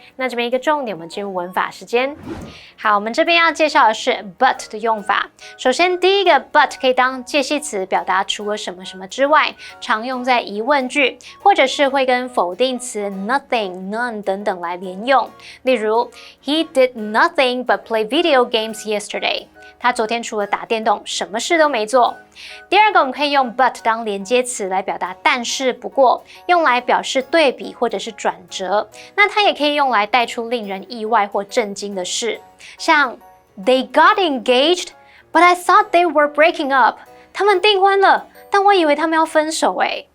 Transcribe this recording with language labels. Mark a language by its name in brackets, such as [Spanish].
[Chinese] 那这边一个重点，我们进入文法时间。好，我们这边要介绍的是 but 的用法。首先第一个 but 可以当介系词，表达除了什么什么之外，常用在疑问句，或者是会跟否定词 nothing、none 等等来连用。 [English] 例如 He did nothing but play video games yesterday。 [Chinese] 他昨天除了打电动，什么事都没做。第二个，我们可以用 but 当连接词来表达但是、不过，用来表示对比或者是转折。那它也可以用来带出令人意外或震惊的事，像 [English] They got engaged, but I thought they were breaking up。 [Chinese] 他们订婚了，但我以为他们要分手诶。